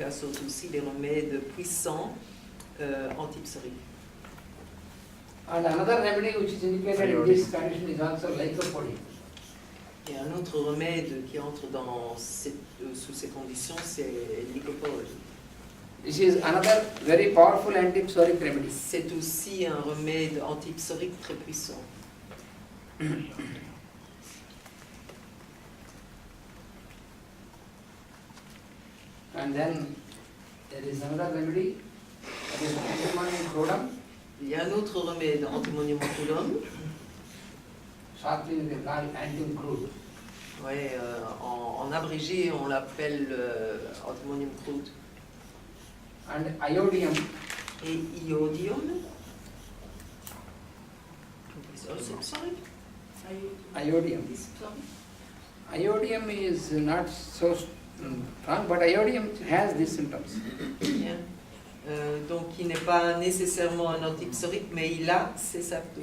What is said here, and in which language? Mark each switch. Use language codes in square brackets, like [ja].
[fr] sont aussi des remèdes puissants antipsoriques. [en] And another remedy which is indicated in this condition is also lycopody. [fr] Et un autre remède qui entre sous ces conditions, c'est l'lycopode. [en] This is another very powerful antipsoric remedy. [fr] C'est aussi un remède antipsorique très puissant. [en] And then there is another remedy, that is antimonium crodum. [fr] Il y a un autre remède, antimonium crodum. [en] Shortly we call antim crude. [fr] Ouais, en abrégé, on l'appelle antimonium crude. [en] And iodium. [fr] Et iodium. [en] Sorry? Iodium. Iodium is not so strong, but iodium has these symptoms. [fr] Bien. Donc il n'est pas nécessairement un antipsorique, mais il a ces symptômes.